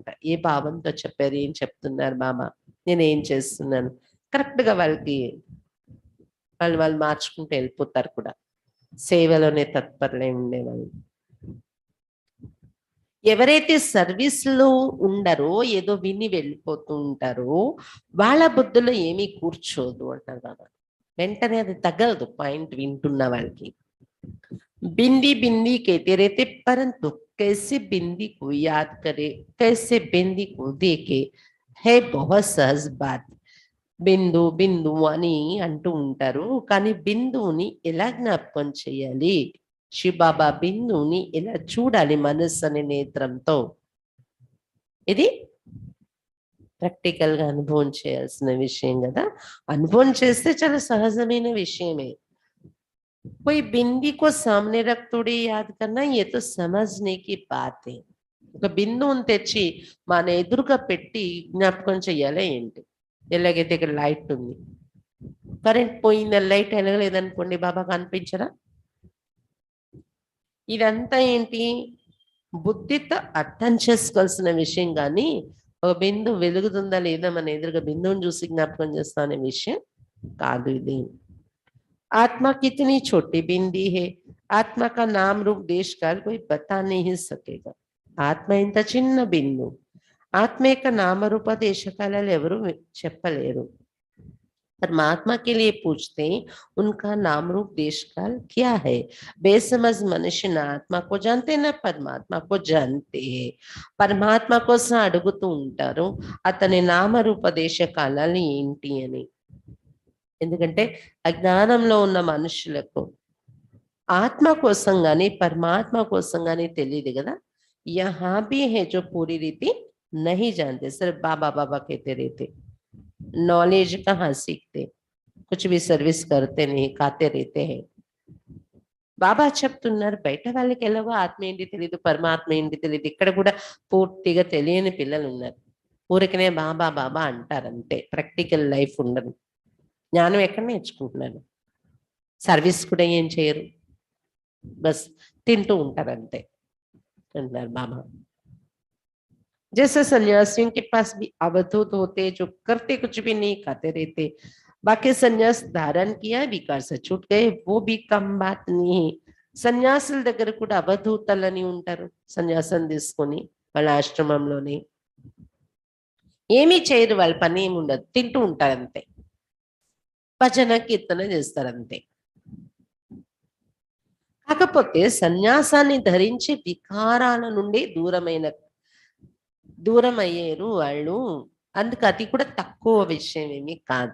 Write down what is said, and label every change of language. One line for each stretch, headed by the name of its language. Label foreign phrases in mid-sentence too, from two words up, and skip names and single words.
Telugu: ఏ భావంతో చెప్పారు, ఏం చెప్తున్నారు బాబా, నేను ఏం చేస్తున్నాను, కరెక్ట్ గా వాళ్ళకి వాళ్ళు మార్చుకుంటూ వెళ్ళిపోతారు కూడా, సేవలోనే తత్పరలే ఉండేవాళ్ళు. ఎవరైతే సర్వీస్ లో ఉండరో, ఏదో విని వెళ్ళిపోతూ ఉంటారో, వాళ్ళ బుద్ధులో ఏమీ కూర్చోదు అంటారు బాబా. వెంటనే అది తగలదు పాయింట్ వింటున్న వాళ్ళకి.
Hindi: बिंदी बिंदी कहते रहते, परंतु कैसे बिंदी को याद करे, कैसे बिंदी को देखे, है बहुत सहज बात.
Telugu: బిందు బిందు అని అంటూ ఉంటారు, కానీ బిందువుని ఎలా జ్ఞాపకం చేయాలి, శివబాబా బిందువుని ఎలా చూడాలి మనస్సు అనే నేత్రంతో, ఇది ప్రాక్టికల్ గా అనుభవం చేయాల్సిన విషయం కదా. అనుభవం చేస్తే చాలా సహజమైన విషయమే.
Hindi: कोई बिंदी को सामने रख थोड़ी याद करना, ये तो समझने की बात है.
Telugu: ఒక బిందువుని తెచ్చి మన ఎదురుగా పెట్టి జ్ఞాపకం చెయ్యాలి ఏంటి. ఎలాగైతే ఇక్కడ లైట్ ఉంది, కరెంట్ పోయింది, లైట్ వెలగలేదనుకోండి, బాబా కనిపించరా. ఇదంతా ఏంటి, బుద్ధితో అర్థం చేసుకోవాల్సిన విషయం, కానీ ఒక బిందువు వెలుగుతుందా లేదా మన ఎదురుగా బిందువుని చూసి జ్ఞాపకం చేస్తా అనే విషయం కాదు ఇది.
Hindi: आत्मा कितनी छोटी बिंदी है, आत्मा का नाम रूप देश काल कोई बता नहीं सकेगा.
Telugu: ఆత్మ ఇంత చిన్న బిందు, ఆత్మ యొక్క నామరూప దేశకాలాలు ఎవరు చెప్పలేరు.
Hindi: परमात्मा के लिए पूछते उनका नाम रूप देश काल क्या है. बेसमझ मनुष्य ना आत्मा को जानते ना परमात्मा को जानते हैं.
Telugu: పరమాత్మ కోసం అడుగుతూ ఉంటారు అతని నామరూప దేశ కాలాలు ఏంటి అని. ఎందుకంటే అజ్ఞానంలో ఉన్న మనుషులకు ఆత్మ కోసం గాని పరమాత్మ కోసం గాని తెలియదు కదా.
Hindi: यहाँ भी है जो पूरी रीति नहीं जानते, सिर्फ बाबा बाबा कहते रहते, नॉलेज कहाँ सीखते, कुछ भी सर्विस करते नहीं, खाते रहते हैं.
Telugu: బాబా చెప్తున్నారు బయట వాళ్ళకి ఎలాగో ఆత్మ ఏంటి తెలియదు, పరమాత్మ ఏంటి తెలియదు, ఇక్కడ కూడా పూర్తిగా తెలియని పిల్లలు ఉన్నారు. ఊరికనే బాబా బాబా అంటారంతే,
English: practical life
Telugu: ఉండదు. జ్ఞానం ఎక్కడ నేర్చుకుంటున్నారు, సర్వీస్ కూడా ఏం చేయరు, బస్ తింటూ ఉంటారు అంతే అంటున్నారు బాబా.
Hindi: जैसे सन्यासियों के पास भी अवधूत होते जो करते कुछ भी नहीं, खाते रहते, बाकी सन्यास धारण किया विकार से छूट गए, वो भी कम बात नहीं.
Telugu: సన్యాసుల దగ్గర కూడా అవధూతలని ఉంటారు, సన్యాసం తీసుకొని వాళ్ళ ఆశ్రమంలోని ఏమీ చేయరు, వాళ్ళ పని ఏమి ఉండదు, తింటూ ఉంటారు అంతే, భజన కీర్తన చేస్తారంతే. కాకపోతే సన్యాసాన్ని ధరించి వికారాల నుండి దూరం అయ్యారు వాళ్ళు, అందుకు అది కూడా తక్కువ విషయం ఏమి కాదు.